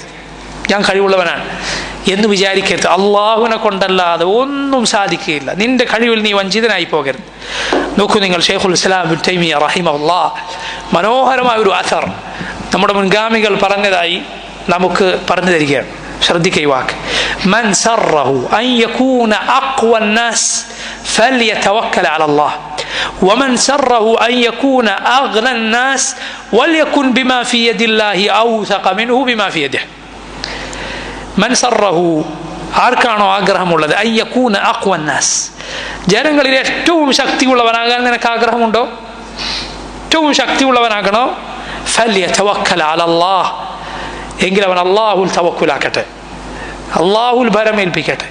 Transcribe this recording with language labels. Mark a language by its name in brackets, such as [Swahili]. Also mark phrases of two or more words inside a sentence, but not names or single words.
[Malayalam] ഞാൻ കഴിവുള്ളവനാണ് എന്ന് വിചാരിക്കരുത്. അള്ളാഹുവിനെ കൊണ്ടല്ലാതെ ഒന്നും സാധിക്കുകയില്ല. നിന്റെ കഴിവിൽ നീ വഞ്ചിതനായി പോകരുത്. നോക്കൂ നിങ്ങൾ, ഷെയ്ഖുൽ ഇസ്ലാം ഇബ്നു തൈമിയ്യ റഹിമഹുല്ലാഹ് മനോഹരമായ ഒരു അഥർ നമ്മുടെ മുൻഗാമികൾ പറഞ്ഞതായി നമുക്ക് പറഞ്ഞു തരികയാണ്. ശ്രദ്ധിക്കുക ഈ വാക്ക്, [Arabic] من سره أن يكون أقوى الناس فليتوكل على الله ومن سره أن يكون أغنى الناس وليكن بما في يد الله أوثق منه بما في يده. من سره, [Malayalam] ആർക്കാണോ ആഗ്രഹമുള്ളത്, [Arabic] أن يكون أقوى الناس, [Malayalam] ജനങ്ങളിൽ ഏറ്റവും ശക്തിയുള്ളവനാകാൻ നിനക്ക് ആഗ്രഹമുണ്ടോ, ഏറ്റവും ശക്തിയുള്ളവനാകണോ, [Arabic] فليتوكل على الله, [Malayalam] എങ്കിൽ അവൻ അള്ളാഹുൽ തവക്കുലാക്കട്ടെ, അള്ളാഹുൽ ഭരമേൽപ്പിക്കട്ടെ.